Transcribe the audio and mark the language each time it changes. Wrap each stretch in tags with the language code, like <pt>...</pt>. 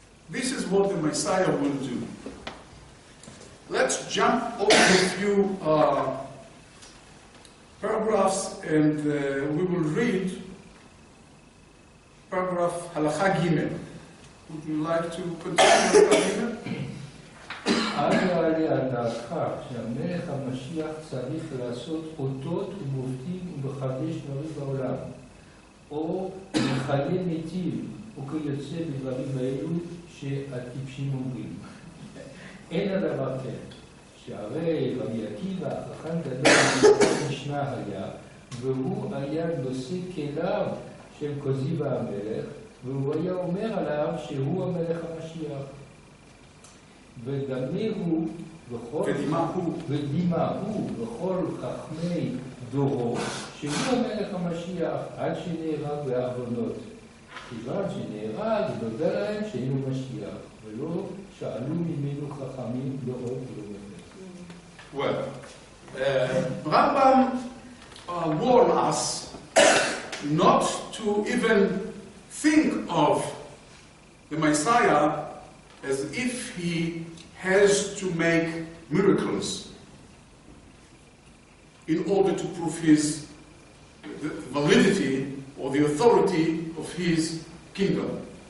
<en>This is what the Messiah will do. Let's jump over a few paragraphs, and we will read paragraph Halacha Gimel. Would you like to continue Halacha Gimel?</en> <he>אל יעלה על דעתך שהמלך המשיח צריך לעשות אותות ומופתים ומחדש דברים בעולם, או מחיה מתים, וכיוצא בדברים האלו שהטיפשים אומרים. אין הדבר כן, שהרי רבי עקיבא חכם גדול משנה היה, והוא היה נושא כליו של כוזיבא המלך, והוא היה אומר עליו שהוא המלך המשיח. ודמהו וכל חכמי דורו, שהוא המלך המשיח עד שנהרג בעוונות. כיוון שנהרג, נודע להם שאינו משיח, ולא שאלו ממנו חכמים לא עוד ולא מפת.</he> <en>Well, Rambam warned us not to even think of the Messiah as if he has to make miracles in order to prove his the validity or the authority of his kingdom.</en>